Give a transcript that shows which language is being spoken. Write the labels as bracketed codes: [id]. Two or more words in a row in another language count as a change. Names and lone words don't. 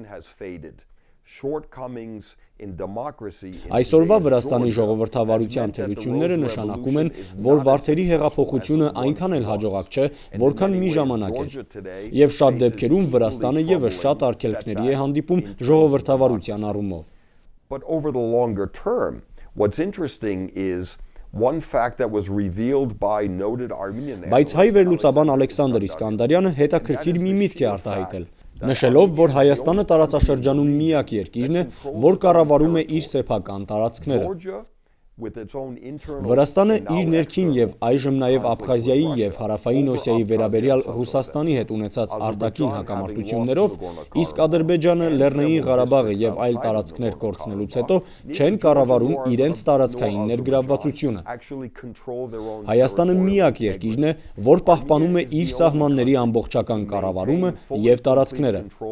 [hy] Այսօրվա Վրաստանի ժողովրդավարության թերությունները նշանակում են, որ Վարդերի հեղափոխությունը այնքան էլ հաջողակ չէ, որքան մի ժամանակ էր, եւ շատ դեպքերում Վրաստանը եւս շատ արգելքների է հանդիպում ժողովրդավարության առումով։ [en] But over the longer term, what's interesting is one fact that was revealed by noted Armenian analysts. [hy] Բայց հայ վերլուծաբան Ալեքսանդր Իսկանդարյանը հետաքրքիր մի միտք է արտահայտել, նշելով, որ Հայաստանը տարածաշրջանում միակ երկիրն է, որ կառավարում է իր սեփական տարածքները։ Վրաստանը իր ներքին և այժմ նաև Աբխազիայի և Հարավային Օսիայի վերաբերյալ Ռուսաստանի հետ ունեցած արտաքին հակամարտություններով, իսկ Ադրբեջանը Լեռնային Ղարաբաղը և այլ տարածքներ կորցնելուց հետո չեն կառավարում իրենց տարածքային ներգրավվածությունը։ Հայաստանը միակ երկիրն է, որ պահպանում է իր սահմանների ամբողջական կառավարումը և տարածքները։